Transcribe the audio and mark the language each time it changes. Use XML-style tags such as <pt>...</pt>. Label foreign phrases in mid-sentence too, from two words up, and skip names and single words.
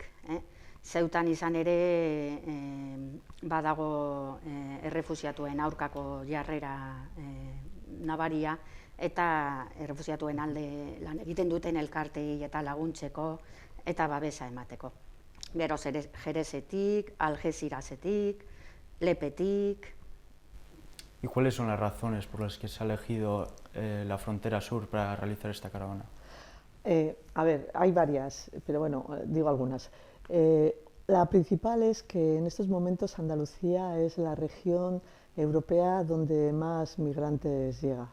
<eu>Zeutan izan ere badago errefuxiatuen aurkako jarrera nabaria, eta errefuxiatuen alde lan egiten duten elkartei eta laguntzeko eta babesa emateko. Gero Jerezetik, Algezirasetik, Lepetik.</eu> <es>¿Y cuáles son las razones por las que se ha elegido la frontera sur para realizar esta caravana? Hay varias, pero bueno, digo algunas. La principal es que en estos momentos Andalucía es la región europea donde más migrantes llega.</es>